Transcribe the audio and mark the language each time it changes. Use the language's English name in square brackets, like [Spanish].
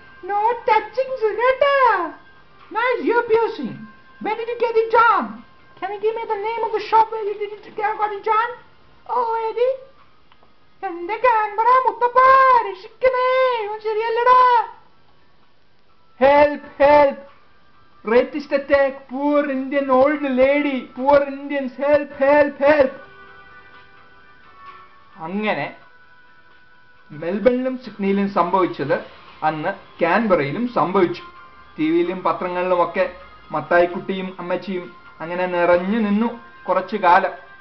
[English] No touching കേട്ടാ. Nice ear piercing. Where did you get it done? Can you give me the name of the shop where you got it done? Oh, Eddie. [Malayalam] എന്റെ Canberra മുത്തപ്പാ, രക്ഷിക്കണേ, ഇവൻ ശരിയല്ലടാ. [English] Help! Rapist attack, poor Indian old lady, poor Indians, help! [Malayalam] അങ്ങനെ മെൽബണിലും സിഡ്നിയിലും സംഭവിച്ചത് അന്ന് കാൻബറയിലും സംഭവിച്ചു. ടിവിയിലും പത്രങ്ങളിലും ഒക്കെ മത്തായിക്കുട്ടിയും അമ്മച്ചിയും അങ്ങനെ നിറഞ്ഞു നിന്നു കുറച്ചു കാലം.